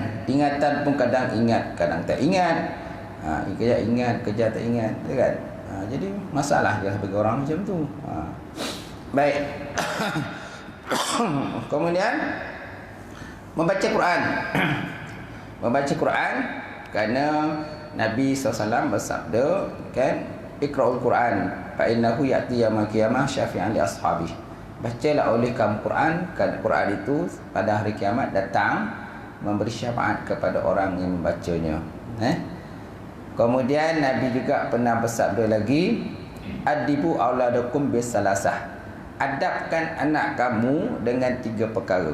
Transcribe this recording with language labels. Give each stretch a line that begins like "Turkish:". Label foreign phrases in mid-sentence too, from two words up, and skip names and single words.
Malay: Ingatan pun kadang ingat, kadang tak ingat. Kejap ingat, kejap tak ingat, kan? Jadi masalah je bagi orang macam tu. Baik. Kemudian membaca Quran. Membaca Quran, kerana Nabi SAW bersabda kan,
Arabic: اقرءوا القرآن فإنه يأتي يوم القيامة شفيعا لأصحابه.
Malay: Bacalah oleh kamu Quran, kerana Quran itu pada hari kiamat datang memberi syafaat kepada orang yang membacanya. Kemudian Nabi juga pernah bersabda lagi,
Arabic: أدبوا أولادكم بثلاث.
Malay: Adabkan anak kamu dengan 3 perkara.